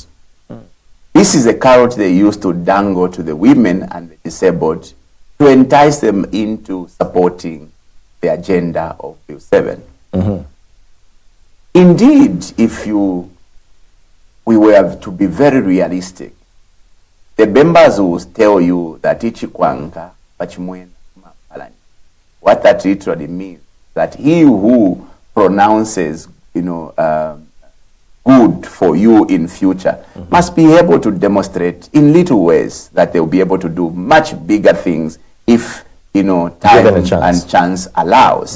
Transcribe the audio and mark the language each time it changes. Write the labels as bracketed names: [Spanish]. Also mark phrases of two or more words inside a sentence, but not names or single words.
[English] This is a carrot they used to dangle to the women and the disabled to entice them into supporting the agenda of Bill 7. Indeed, if we were to be very realistic, the members will tell you that [Bemba] ichikwanka pachimwena mapalani. [English] What that literally means, that he who pronounces, good for you in future must be able to demonstrate in little ways that they will be able to do much bigger things if time and chance allows.